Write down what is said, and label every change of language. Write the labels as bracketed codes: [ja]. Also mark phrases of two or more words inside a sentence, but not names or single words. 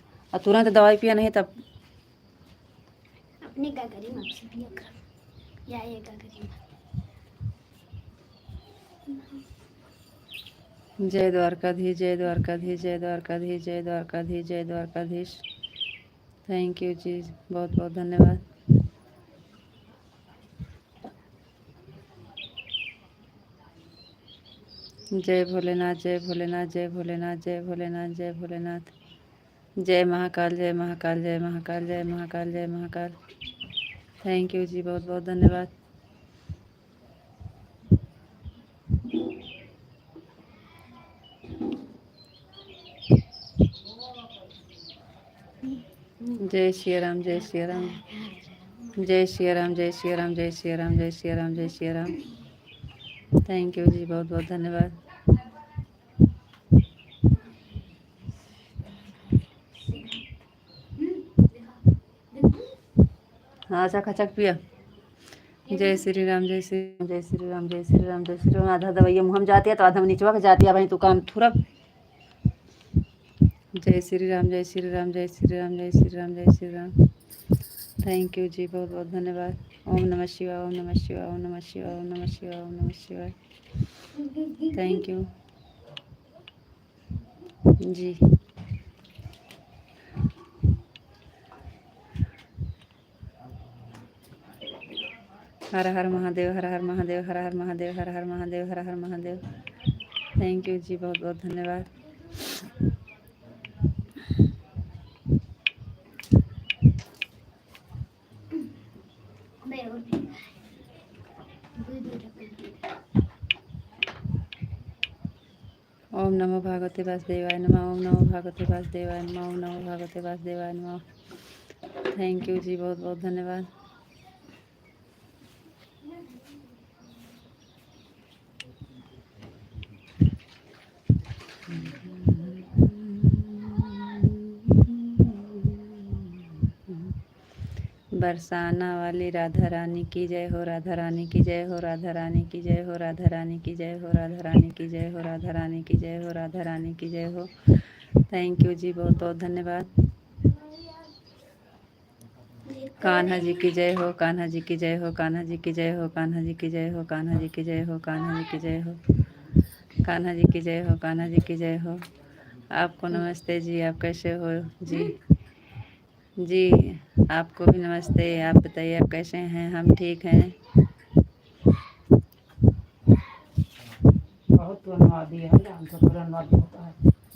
[hi] और तुरंत दवाई पिया नहीं तब अपने क्या करी आपसे पिया कर या ये क्या करी। जय द्वारकाधीश, जय द्वारकाधीश, जय द्वारकाधीश, जय द्वारकाधीश, जय द्वारकाधीश। [en] thank you [hi] जी, बहुत बहुत धन्यवाद। जय भोलेनाथ, जय भोलेनाथ, जय भोलेनाथ, जय भोलेनाथ, जय भोलेनाथ। जय महाकाल, जय महाकाल, जय महाकाल, जय महाकाल, जय महाकाल। [en] thank you [hi] जी, बहुत बहुत धन्यवाद। जय श्री राम, जय श्री राम, जय श्री राम, जय श्री राम, जय श्री राम, जय श्री राम, जय श्री राम। [en] thank you [hi] जी, बहुत बहुत धन्यवाद। हाँ चक पिया। जय श्री राम, जय श्री राम, जय श्री राम, जय श्री राम, जय श्री राम। आधा दवाइया मुँह में जाती है तो आधा नीचवा के जाती है, भाई तू काम थोड़ा। जय श्री राम, जय श्री राम, जय श्री राम, जय श्री राम, जय श्री राम। [en] thank you [hi] जी, बहुत बहुत धन्यवाद। [sa] ओम नमः शिवाय, ओम नमः शिवाय, ओम नमः शिवाय, ओम नमः शिवाय, ओम नमः शिवाय। [en] thank you [hi] जी। हर हर महादेव, हर हर महादेव, हर हर महादेव, हर हर महादेव, हर हर महादेव। [en] thank you [hi] जी, बहुत बहुत धन्यवाद। [sa] ओम नमो भगवते वासुदेवाय नमः, ओम नमो भगवते वासुदेवाय नमः, ओम नमो भगवते वासुदेवाय नमः। [en] thank you [hi] जी, बहुत बहुत धन्यवाद। बरसाना वाली राधा रानी की जय हो, राधा रानी की जय हो, राधा रानी की जय हो, राधा रानी की जय हो, राधा रानी की जय हो, राधा रानी की जय हो, राधा रानी की जय हो। [en] thank you [hi] जी, बहुत बहुत धन्यवाद। कान्हा जी की जय हो, कान्हा जी की जय हो, कान्हा जी की जय हो, कान्हा जी की जय हो, कान्हा जी की जय हो, कान्हा जी की जय हो, कान्हा जी की जय हो, कान्हा जी की जय हो। आपको नमस्ते जी, आप कैसे हो जी? जी आपको भी नमस्ते। आप बताइए आप कैसे हैं? हम ठीक हैं। बहुत धन्यवाद दिया है, हमको तो धन्यवाद होता है।